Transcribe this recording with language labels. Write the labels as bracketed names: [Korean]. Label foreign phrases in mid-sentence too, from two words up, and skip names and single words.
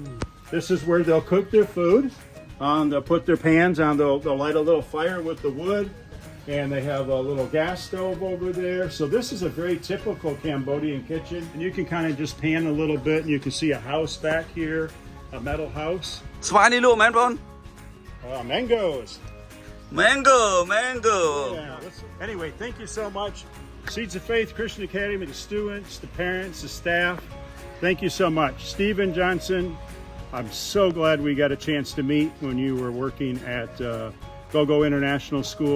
[English] This is where they'll cook their food. They'll put their pans on. They'll light a little fire with the wood. And they have a little gas stove over there. So this is a very typical Cambodian kitchen. And you can kind of just pan a little bit and you can see a house back here, a metal house. [Khmer] ស្វាយនេះលក់មែនបង [English] Mangoes. Mango Yeah, anyway, thank you so much. Seeds of Faith Christian Academy, the students, the parents, the staff. Thank you so much. Stephen Johnson, I'm so glad we got a chance to meet when you were working at GoGo International School.